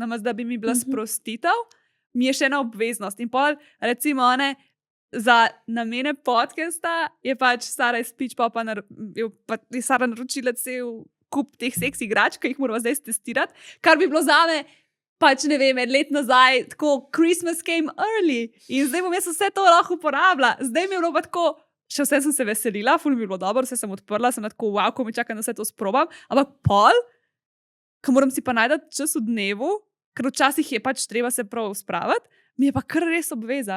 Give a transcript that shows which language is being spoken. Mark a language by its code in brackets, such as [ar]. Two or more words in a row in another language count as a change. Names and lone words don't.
[sl] Namaz, da bi mi bila sprostitev, mi je še ena obveznost. In pol, recimo, za namene podcasta je pač Sara iz Pitch Popa je Sara naročila cel kup teh seks igrač, ki jih moramo zdaj testirati, kar bi bilo zame pač ne vem, let nazaj, tako [en] Christmas came early [sl] in zdaj bom jaz vse to lahko uporabila. Zdaj mi je bilo pa tako, še vse sem se veselila, ful mi je bilo dobro, vse sem odprla, sem tako, wow, ko mi čakam, da vse to sprobam, ampak pol, ko moram si pa najdati čas v dnevu, ker včasih je pač treba se prav spraviti, mi je pa kar res obveza.